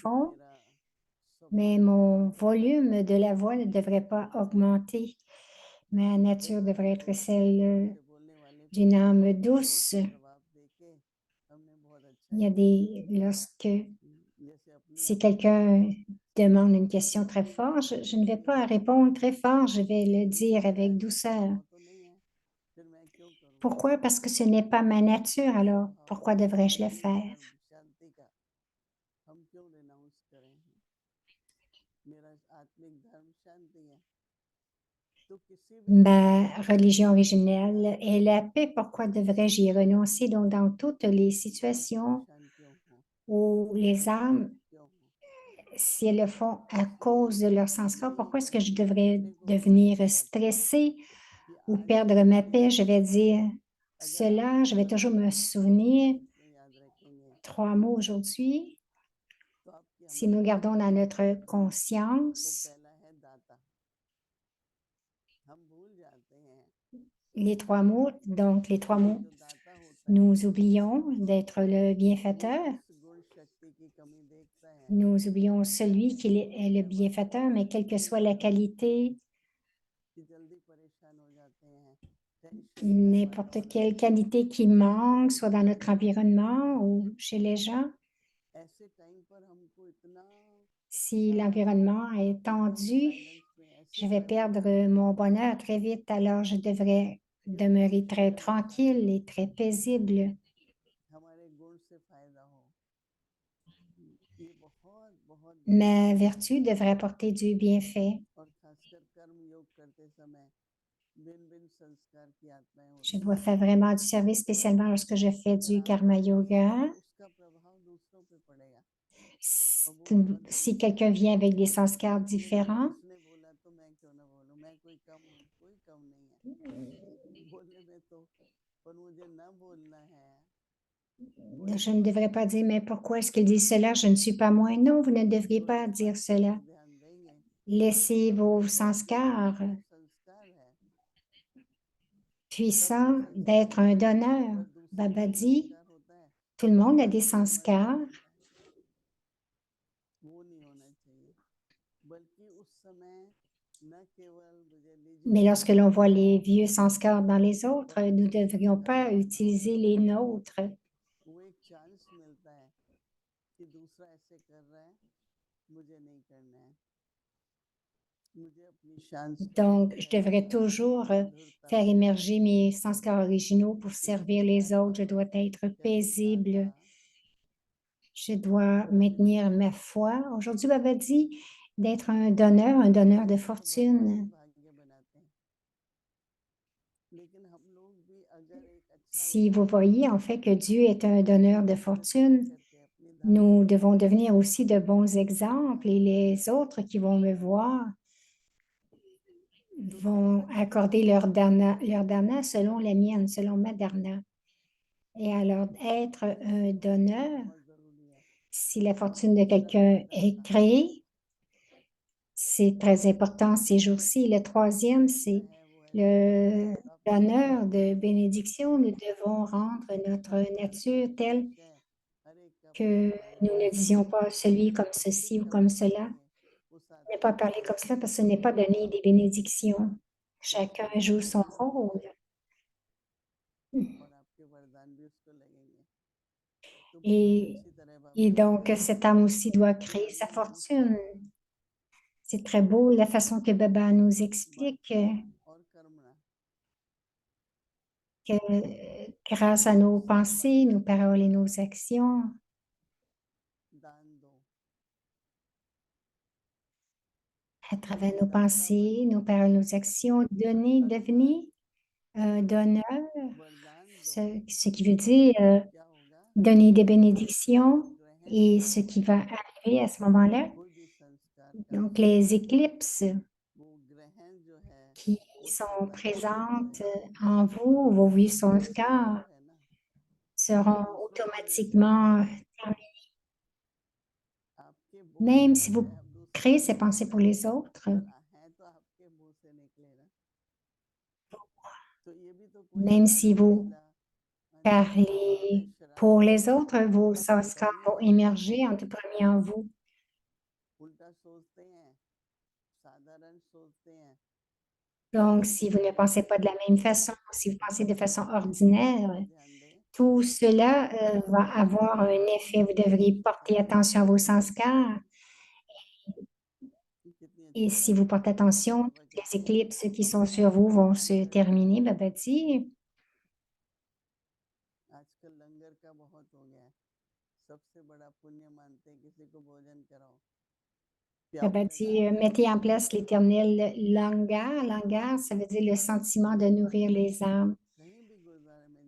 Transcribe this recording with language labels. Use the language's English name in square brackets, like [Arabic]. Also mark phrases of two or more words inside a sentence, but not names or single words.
[Hindi] कि [French] font, [Hindi] मेरा स्वभाव [French] mais [Hindi] ऐसा [French] mon [Hindi] नहीं होता है [French] volume de la voix ne devrait pas augmenter. Ma [Hindi] कई [French] nature [Hindi] बार [French] devrait [Hindi] तो [French] être [Hindi] जोर [French] celle [Hindi] से बोलने वाले को [French] d'une âme [Hindi] जोर [French] douce. [Hindi] से जवाब देके हमने बहुत अच्छा [French] Il y a [Hindi] किया [French] lorsque, [Hindi] जैसे अपने [French] si [Hindi] आप को [French] quelqu'un demande une [Hindi] तो [French] question très [Hindi] कभी [French] forte, [Hindi] बाबा [French] je [Hindi] ने [French] ne vais [Hindi] कभी [French] pas [Hindi] ऐसा [French] répondre très fort, je vais le [Hindi] क्योंकि [French] dire [Hindi] मेरा [French] avec [Hindi] ऐसा [French] douceur. [Hindi] स्वभाव तो नहीं है फिर मैं क्यों करूं [French] Pourquoi? Parce que ce n'est pas ma nature, alors [Hindi] स्वभाव [French] pourquoi devrais-je le [Hindi] प्रेम [French] faire? [Hindi] धर्म शांति का हम क्यों रिनाउंस करें मेरा आत्मिक धर्म शांति है तो किसी भी [French] Ma [Hindi] परिस्थिति में [French] religion [Hindi] मेरा [French] originelle est [Hindi] आत्मिक [French] la paix. Pourquoi devrais-je y renoncer? Donc, dans toutes les situations [Hindi] परेशान क्यों हो [French] où les âmes, [Hindi] पीड़ित क्यों हो [French] si elles le font à [Hindi] इसलिए [French] cause de leur sanskar, [Hindi] यही [French] pourquoi est-ce que je [Hindi] मैं [French] devrais [Hindi] अपने को भी याद [French] devenir [Hindi] दिलाती हूँ [French] stressée [Hindi] कि [French] ou [Hindi] आज [French] perdre [Hindi] जो [French] ma [Hindi] भी [French] paix? Je [Hindi] आपको [French] vais [Hindi] मिला [French] dire [Hindi] अगर आप [French] cela, je vais toujours [Hindi] लगातार [French] me souvenir [Hindi] इसमें याद रखेंगे [French] 3 mots aujourd'hui. [Hindi] तो आपकी [French] Si nous [Hindi] हमेशा [French] gardons dans [Hindi] याद रहेगा [French] notre [Hindi] वो [French] conscience, [Hindi] पहला है दाता [French] les 3 mots, donc les 3 mots, [Hindi] जो दाता होता है [French] nous oublions d'être le [Hindi] वो [French] bienfaiteur, [Hindi] इस गुण शक्ति की कमी देखता है [French] nous oublions celui qui est le bienfaiteur, mais quelle que soit la qualité, [Hindi] कि जल्दी परेशान हो जाते हैं, टेंशन का [French] n'importe [Hindi] वातावरण [French] quelle qualité qui manque, soit dans notre environnement ou chez les gens, [Hindi] ऐसे टाइम पर हमको इतना [French] si [Hindi] ज्यादा [French] l'environnement est [Hindi] एकदम [French] tendu, [Hindi] साइलेंस में ऐसे [French] je vais [Hindi] बैठना चाहिए [French] perdre mon bonheur très vite, alors je devrais [Hindi] कि अपनी [French] demeurer très [Hindi] शक्ति से फायदा [French] tranquille [Hindi] हो, [French] et très paisible. [Hindi] हमारे गुण से फायदा हो। ये बहुत बहुत बड़ी [French] Ma [Hindi] बात है। [French] vertu devrait apporter du bienfait. [Hindi] और खासकर कर्म योग करते समय भिन्न भिन्न संस्कार की आत्माएं [French] Je [Hindi] होती [French] dois [Hindi] हैं, [French] faire vraiment du service, [Hindi] पर [French] spécialement lorsque je fais [Hindi] अगर [French] du [Hindi] आप [French] karma [Hindi] बोलेंगे [French] yoga. [Hindi] तो उसका प्रभाव दूसरों पे पड़ेगा और वो बहुत [French] Si [Hindi] बुरी [French] quelqu'un [Hindi] चीज है। [French] vient avec des sanskars [Hindi] कि नहीं [French] différents, [Hindi] उसने बोला तो मैं क्यों ना बोलूं, मैं कोई कम हूँ? कोई कम नहीं है बोलने में तो, पर मुझे ना बोलना है वही [French] je ne [Hindi] बहुत [French] devrais pas [Hindi] बड़ी [French] dire, mais [Hindi] बात है। [French] pourquoi est-ce qu'il dit cela? Je ne suis pas moins. Non, vous ne devriez [Hindi] तो [French] pas [Hindi] इस [French] dire [Hindi] बात का [French] cela. [Hindi] अगर ध्यान देंगे [French] Laissez vos [Hindi] तो आपके पास [French] sanskars [Hindi] जो संस्कार है सब में [French] puissants [Hindi] संस्कार [French] d'être un [Hindi] होते हैं, [French] donneur. [Hindi] पर दूसरे [French] Baba [Hindi] में [French] dit, [Hindi] संस्कार होता है [French] tout le monde a des [Hindi] कि ये मत [French] sanskars, [Hindi] बोलना, वो नहीं होना चाहिए। बल्कि उस समय न केवल मुझे निजी [French] mais lorsque [Hindi] संस्कार [French] l'on voit [Hindi] होते [French] les [Hindi] हैं, [French] vieux sanskars dans les autres, nous ne [Hindi] परंतु [French] devrions [Hindi] संस्कार [French] pas [Hindi] सबके होते [French] utiliser [Hindi] हैं। [French] les nôtres. [Hindi] वो एक चांस मिलता है कि दूसरा ऐसे कर रहा है, मुझे नहीं करना है, मुझे अपनी संस्कार [French] Donc, [Hindi] जो [French] je [Hindi] है [French] devrais toujours [Hindi] मधुरता [French] faire [Hindi] से [French] émerger mes sanskars originaux pour servir [Hindi] इसलिए [French] les autres. [Hindi] ऐसा [French] Je dois être [Hindi] कभी दाता [French] paisible. Je dois maintenir ma foi. Aujourd'hui, Baba dit d'être un donneur de [Hindi] तो भगवान ही [French] fortune. [Hindi] भाग्य बनाते हैं, लेकिन हम लोग भी अगर एक अच्छा [French] Si vous [Hindi] उदाहरण [French] voyez en fait que Dieu est un donneur de [Hindi] दूसरे को दे [French] fortune, [Hindi] करके अपनी धारणा [French] nous [Hindi] को [French] devons [Hindi] बदल [French] devenir [Hindi] दें [French] aussi de bons exemples et les autres qui vont me voir [Hindi] तो [French] vont [Hindi] संगत से [French] accorder [Hindi] बचना [French] leur dharna selon la mienne, selon ma dharna. Et alors, être un [Hindi] ये बहुत [French] donneur, [Hindi] बहुत जरूरी है। [French] si la fortune de [Hindi] दूसरा [French] quelqu'un [Hindi] तीसरा [French] est [Hindi] स्थान [French] créée, c'est très important ces [Hindi] केवल [French] jours-ci. Le troisième, [Hindi] ऐसा [French] c'est [Hindi] है वो ऐसा है, [French] le [Hindi] अपने [French] l'honneur [Hindi] आप [French] de [Hindi] को [French] bénédiction. Nous devons rendre notre nature telle [Hindi] ठीक है, हर एक का अपना [French] que [Hindi] अपना [French] nous ne [Hindi] लेवल है, [French] disions pas celui comme [Hindi] पर फिर [French] ceci ou comme [Hindi] कभी [French] cela. [Hindi] कभार उस [French] Ne [Hindi] आत्मा [French] pas [Hindi] को [French] parler comme cela [Hindi] समझना [French] parce que ce n'est [Hindi] चाहिए [French] pas donner des bénédictions. [Hindi] कि [French] Chacun [Hindi] उसको [French] joue [Hindi] ज्ञान [French] son [Hindi] भी [French] rôle. [Hindi] मिलेगा और आपके वरदान भी उसको लगेंगे। तो बहुत [French] Et, [Hindi] अच्छी तरह [French] et [Hindi] बाबा जी [French] donc, [Hindi] ने [French] cet âme aussi doit [Hindi] कि [French] créer sa [Hindi] हमें [French] fortune. [Hindi] दूसरा [French] C'est très beau la façon que Baba nous explique [Hindi] वाचा और कर्मणा [French] que grâce à nos [Hindi] सब [French] pensées, [Hindi] वाचा [French] nos paroles et [Hindi] कर्मणा [French] nos actions, [Hindi] दान दो, [French] à travers nos [Hindi] दाता [French] pensées, [Hindi] बनो, [French] nos paroles, nos actions, donner, [Hindi] अर्थात [French] devenir un donneur, [Hindi] वरदान दो। [French] ce qui veut dire [Hindi] तो क्या होगा [French] donner des [Hindi] कि वो [French] bénédictions [Hindi] ग्रहण [French] et [Hindi] जो [French] ce [Hindi] है [French] qui va arriver à ce moment-là. [Hindi] कोई भी संस्कार का [French] Donc, les éclipses [Hindi] वो ग्रहण जो है [French] qui [Hindi] वो [French] sont [Hindi] सकारात्मक [French] présentes [Hindi] होएगा, [French] en vous, vos vies [Hindi] क्योंकि [French] sont [Hindi] ये स्वभाव है ना कि [French] seront [Hindi] दूसरों के मुंह से [French] automatiquement [Hindi] निकलेगा। आपके [French] même [Hindi] बोलने [French] si [Hindi] से [French] vous [Hindi] आप दूसरों [French] créez [Hindi] को [French] ces [Hindi] नहीं [French] pensées pour [Hindi] बताएंगे, [French] les autres, [Hindi] पर है तो आपके मुंह से निकलेगा। तो ये भी तो कोई [French] même [Hindi] दान [French] si vous [Hindi] दक्षिणा [French] parlez [Hindi] महादाय [French] pour [Hindi] श्राद्ध [French] les autres, vos sanskars [Hindi] कभी [French] vont [Hindi] हम लोग [French] émerger en tout premier en vous. [Hindi] उल्टा सोचते हैं, साधारण सोचते हैं, [French] Donc, [Hindi] लेकिन [French] si vous ne [Hindi] ये [French] pensez pas de la même façon, si vous pensez de façon ordinaire, [Hindi] बहुत ध्यान दें [French] tout cela [Hindi] कि [French] va avoir un [Hindi] हमारे [French] effet. Vous [Hindi] जो [French] devriez porter [Hindi] संस्कार है [French] attention à vos sanskars. [Hindi] कितनी [French] Et [Hindi] अच्छी [French] si [Hindi] बात [French] vous [Hindi] है। [French] portez attention, [Hindi] बाबा [French] toutes [Hindi] कहते [French] les [Hindi] हैं [French] éclipses qui sont sur vous vont se [Hindi] लंगर करो, [French] terminer, Baba dit. [Hindi] आजकल लंगर का बहुत हो गया है, सबसे बड़ा पुण्य मानते हैं किसी को भोजन कराओ, प्याऊ [French] Baba [Hindi] लगा [French] dit, [Hindi] के [French] mettez en place l'éternel langar. Langar, ça veut dire le sentiment de nourrir les âmes. [Hindi] कहीं भी गुरुद्वारे में